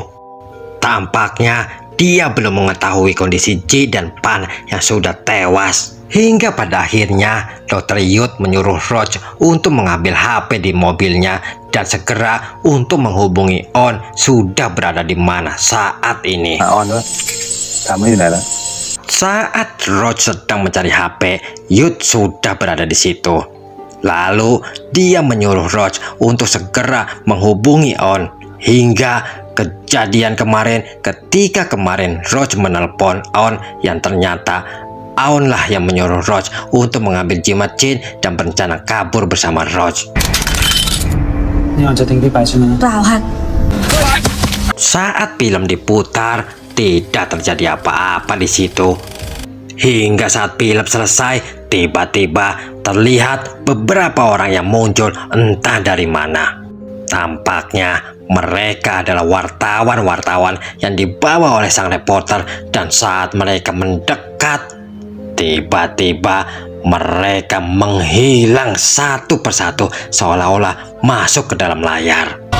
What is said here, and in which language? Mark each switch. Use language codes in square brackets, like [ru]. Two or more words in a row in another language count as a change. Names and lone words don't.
[id] Tampaknya dia belum mengetahui kondisi Ji dan Pan yang sudah tewas. Hingga pada akhirnya Dr. Yud menyuruh Roach untuk mengambil HP di mobilnya dan segera untuk menghubungi On sudah berada di mana saat ini. [th] ออนวะถามว่าอยู่ไหนแล้ว [id] Saat Roach sedang mencari HP, Yud sudah berada di situ. Lalu dia menyuruh Roach untuk segera menghubungi On. Hingga kejadian kemarin, ketika kemarin Roach menelpon On yang ternyata Aon lah yang menyuruh Roach untuk mengambil jimat Jin dan berencana kabur bersama Roach. [th] นี่ออนจะทิ้งพี่ไปใช่ไหม เปล่าค่ะ [id] Saat film diputar, tidak terjadi apa-apa di situ. Hingga saat film selesai, tiba-tiba terlihat beberapa orang yang muncul entah dari mana. Tampaknya mereka adalah wartawan-wartawan yang dibawa oleh sang reporter, dan saat mereka mendekat, tiba-tiba mereka menghilang satu persatu seolah-olah masuk ke dalam layar.